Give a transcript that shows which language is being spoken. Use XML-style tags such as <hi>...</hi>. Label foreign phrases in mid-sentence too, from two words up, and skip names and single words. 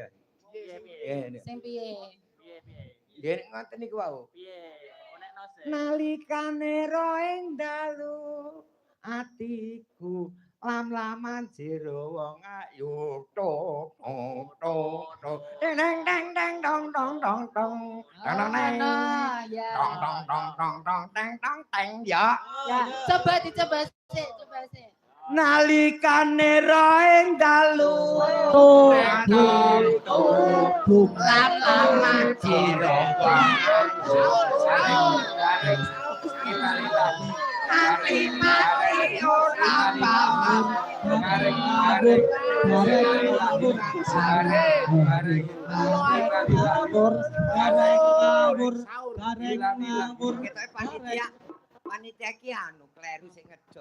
<jv>Piye. Sing piye? Nggih ngoten niku wau. Piye? Onekno sik. Nalikane ro ing dalu atiku lam-laman jero wong ayu tok tok tok deng deng deng dong dong dong dong dong Ya. dong dong dong dong dong deng dong deng ya. Ya, coba dicoba sik, coba sik. Nalikane ro ing dalu atiku lam-laman jero wong ayu mati ora paham panitia ki anu kleru sing ngejop.</jv>